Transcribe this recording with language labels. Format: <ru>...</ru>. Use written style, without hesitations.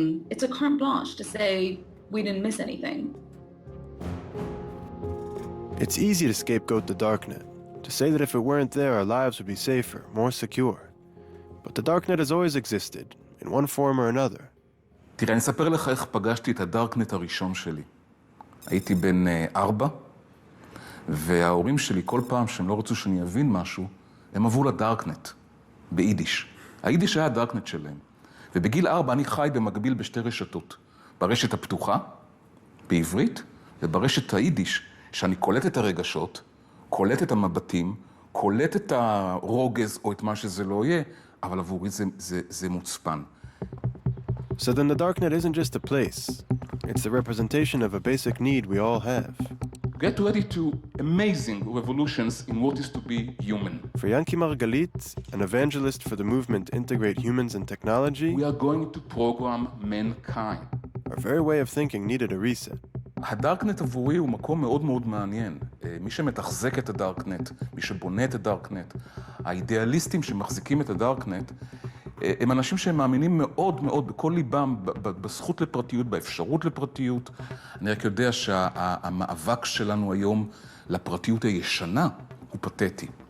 <en>It's a carte blanche to say we didn't miss anything. It's easy to scapegoat the darknet, to say that if it weren't there, our lives would be safer, more secure. But the darknet has always existed, in one form or another.</en> <he>תראה, אני אספר לך איך פגשתי את הדארקנט הראשון שלי. הייתי בן 4, וההורים שלי כל פעם שהם לא רצו שאני אבין משהו, הם עברו לדארקנט, ביידיש. היידיש היה הדארקנט שלהם. ובגיל 4 אני חי במקביל בשתי רשתות. ברשת הפתוחה, בעברית, וברשת היידיש, שאני קולט את הרגשות, קולט את המבטים, קולט את הרוגז או את מה שזה לא יהיה, אבל עבורי זה מוצפן.</he> <en>So then the darknet isn't just a place. It's the representation of a basic need we all have. Get ready to amazing revolutions in what is to be human. For Yanki Margalit, an evangelist for the movement Integrate Humans and Technology, we are going to program mankind. Our very way of thinking needed a reset.</en> <he>הדארקנט עבורי הוא מקום מאוד מאוד מעניין. מי שמתחזק את הדארקנט, מי שבונה את הדארקנט, האידיאליסטים שמחזיקים את הדארקנט, הם אנשים שהם מאמינים מאוד מאוד בכל ליבם בזכות לפרטיות, באפשרות לפרטיות. אני רק יודע שהמאבק שלנו היום לפרטיות הישנה הוא פתטי.</he>